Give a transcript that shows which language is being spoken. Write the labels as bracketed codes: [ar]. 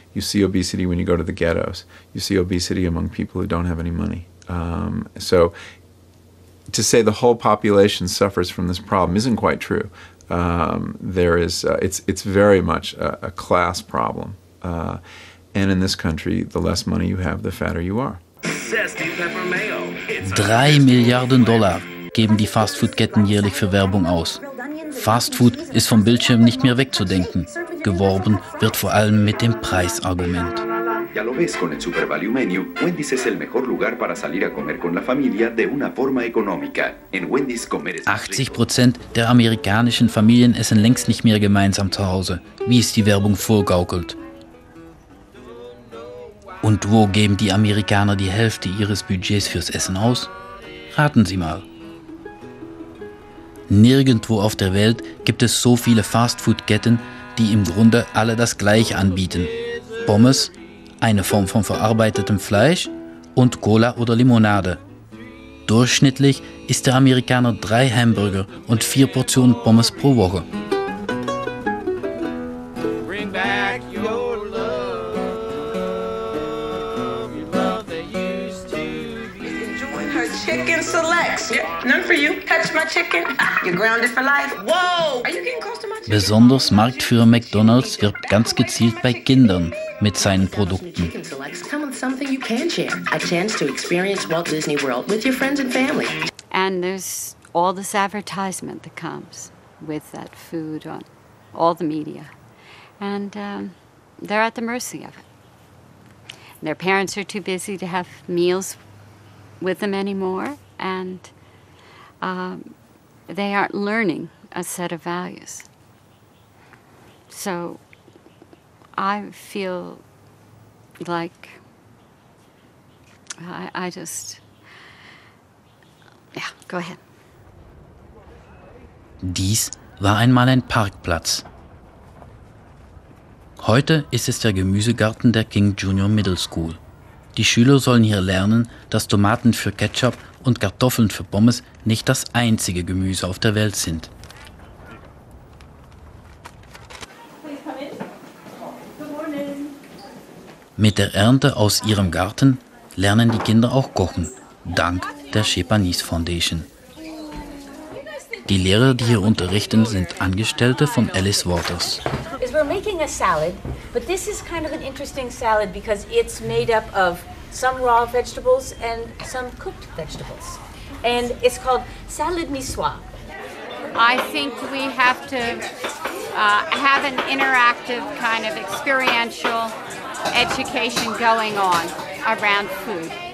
[en] You see obesity when you go to the ghettos. You see obesity among people who don't have any money. So to say the whole population suffers from this problem isn't quite true. It's very much a class problem. And in this country, the less money you have, the fatter you are. [de] 3 Milliarden Dollar geben die Fastfood-Ketten jährlich für Werbung aus. Fastfood ist vom Bildschirm nicht mehr wegzudenken. Geworben wird vor allem mit dem Preisargument. [es] Ya lo ves con el Super Value Menu, Wendy's es el mejor lugar para salir a comer con la familia de una forma económica. En Wendy's comer es [de] 80% der amerikanischen Familien essen längst nicht mehr gemeinsam zu Hause, wie es die Werbung vorgaukelt. Und wo geben die Amerikaner die Hälfte ihres Budgets fürs Essen aus? Raten Sie mal. Nirgendwo auf der Welt gibt es so viele Fastfood-Ketten, die im Grunde alle das Gleiche anbieten. Pommes, eine Form von verarbeitetem Fleisch und Cola oder Limonade. Durchschnittlich isst der Amerikaner 3 Hamburger und 4 Portionen Pommes pro Woche. [en] Chicken selects. None for you. Touch my chicken. You're grounded for life. Whoa! Are you getting close to my chicken? [de] Besonders Marktführer McDonald's wirbt ganz gezielt bei Kindern mit seinen Produkten. [en] Chicken selects come with something you can share. A chance to experience Walt Disney World with your friends and family. And there's all this advertisement that comes with that food on all the media. And they're at the mercy of it. And their parents are too busy to have meals with them anymore, and they aren't learning a set of values. So I feel like I just, yeah, go ahead. [de] Dies war einmal ein Parkplatz. Heute ist es der Gemüsegarten der King Junior Middle School. Die Schüler sollen hier lernen, dass Tomaten für Ketchup und Kartoffeln für Pommes nicht das einzige Gemüse auf der Welt sind. Mit der Ernte aus ihrem Garten lernen die Kinder auch kochen, dank der Chez Panisse Foundation. Die Lehrer, die hier unterrichten, sind Angestellte von Alice Waters. [en] We're making a salad, but this is kind of an interesting salad because it's made up of some raw vegetables and some cooked vegetables. And it's called salad niçoise. I think we have to have an interactive kind of experiential education going on around food.